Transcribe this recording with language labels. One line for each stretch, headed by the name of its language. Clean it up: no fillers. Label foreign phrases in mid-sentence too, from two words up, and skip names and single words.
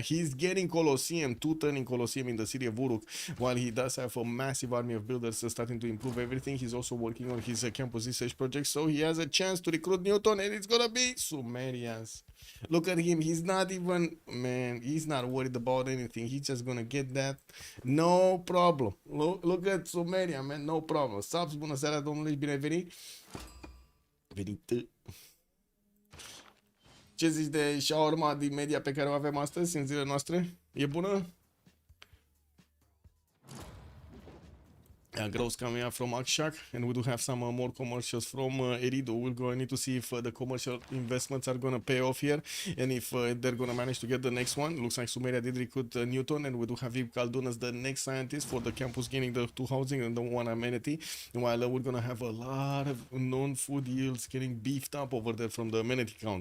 English: He's getting Colosseum, 2 turning Colosseum in the city of Uruk, while he does have a massive army of builders starting to improve everything. He's also working on his campus research project, so he has a chance to recruit Newton, and it's gonna be Sumerians. Look at him, he's not even, man, he's not worried about anything. He's just gonna get that, no problem. Look at Sumeria, man, no problem. Subs,
Romanian: bună seara, domnule, bine ai venit. Venit. Ce zici de shawarma din media pe care o avem astăzi, în zilele noastre? E bună?
English: Growth coming up from Akshak, and we do have some more commercials from Erido. We're going to need to see if the commercial investments are going to pay off here, and if they're going to manage to get the next one. Looks like Sumeria did recruit Newton, and we do have Ib Khaldun as the next scientist for the campus, gaining the 2 housing and the 1 amenity, while we're going to have a lot of non-food yields getting beefed up over there from the amenity count.